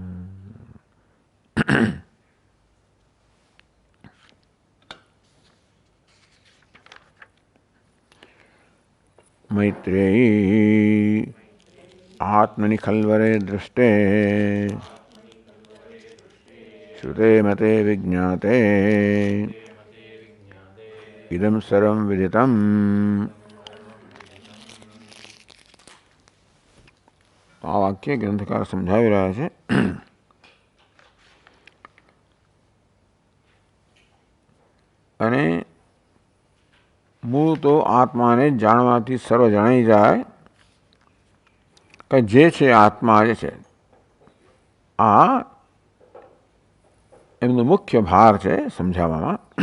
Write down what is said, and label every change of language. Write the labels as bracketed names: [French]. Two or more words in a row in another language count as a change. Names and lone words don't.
[Sanskrit] मैत्रेयी आत्मनि खल्वरे दृष्टे श्रुते मते विज्ञाते इदं सर्वं विदितम्। [Gujarati] આ વાક્ય ગ્રંથકાર સમજાવી રહ્યા છે. અને મૂળ તો આત્માને જાણવાથી સર્વ જણાઈ જાય કે જે છે આત્મા જે છે આ એમનો મુખ્ય ભાર છે સમજાવવામાં.